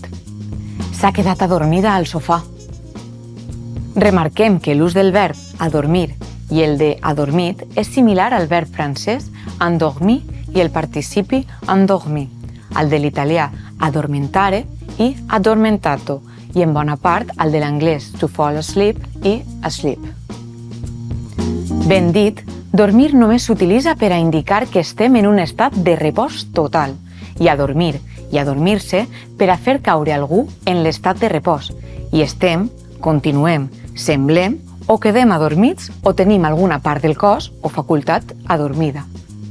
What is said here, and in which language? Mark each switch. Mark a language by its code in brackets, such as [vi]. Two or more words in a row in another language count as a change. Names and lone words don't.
[ca] S'ha quedat adormida al sofà. Remarquem que l'ús del verb adormir i el de adormit és similar al verb francès endormir i el participi endormir, al de l'italià addormentare i addormentato, i en bona part al de l'anglès [en] to fall asleep [ca] i asleep. Ben dit, dormir només s'utilitza per a indicar que estem en un estat de repòs total i adormir i adormir-se per a fer caure algú en l'estat de repòs i estem, continuem, semblem o quedem adormits o tenim alguna part del cos o facultat adormida.